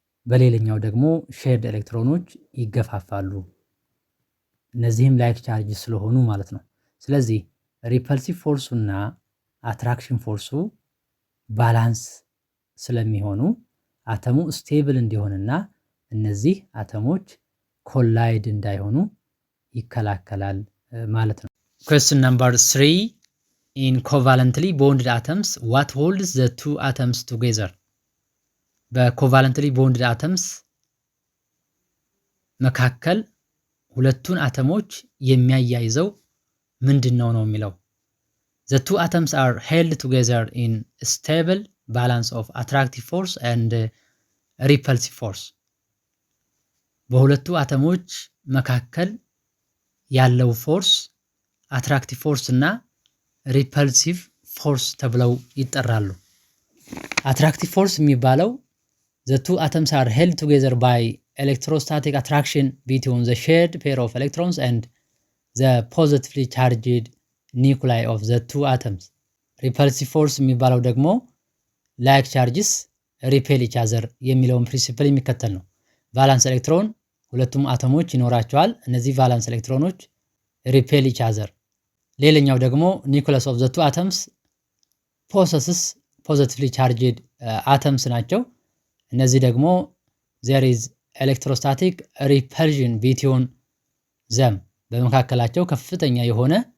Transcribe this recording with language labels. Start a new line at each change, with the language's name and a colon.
Amharic: በሌላኛው ደግሞ ሼርድ ኤሌክትሮኖች ይገፋፋሉ። እነዚህም ላይክ ቻርጅ ስለሆኑ ማለት ነው። ስለዚህ ሪፐልሲቭ ፎርሱና አትራክሽን ፎርሱ ባላንስ ስለሚሆኑ አተሙ ስቴብል እንዲሆንና እነዚህ አተሞች ኮላይድ እንዳይሆኑ ይከላከላል ማለት ነው።
English: Question number 3. In covalently bonded atoms, what holds the two atoms together?
Amharic: በኮቫለንትሊ ቦንድድ አተምስ መካከል ሁለቱን አተሞች የሚያያይዘው ምንድነው ነው የሚለው።
English: The two atoms are held together in stable balance of attractive force and repulsive force.
Amharic: በሁለቱ አተሞች መካከል ያለው ፎርስ አትራክቲቭ ፎርስ እና ሪፐልሲቭ ፎርስ ተብለው ይጠራሉ። አትራክቲቭ ፎርስ የሚባለው
English: the two atoms are held together by electrostatic attraction between the shared pair of electrons and the positively charged nuclei of the two atoms. repulsive force
Amharic: የሚባለው ደግሞ
English: like charges repel each other
Amharic: የሚለውን ፕሪንሲፕል የሚከተል ነው። ቫላንስ ኤሌክትሮን ሁለቱም አተሞች ይኖራቸዋል። እነዚህ ቫላንስ ኤሌክትሮኖች
English: ሪፔል ኢች አዘር።
Amharic: ሌላኛው ደግሞ
English: ኒውክለስ ኦፍ ዘ ቱ አተምስ ፖሰስስ ፖዚቲቭሊ ቻርጅድ አተምስ
Amharic: ናቸው። እነዚህ ደግሞ
English: ዜር ኢዝ ኤሌክትሮስታቲክ ሪፐልዥን ቢትዊን ዘም፣
Amharic: በመካከላቸው ከፍተኛ የሆነ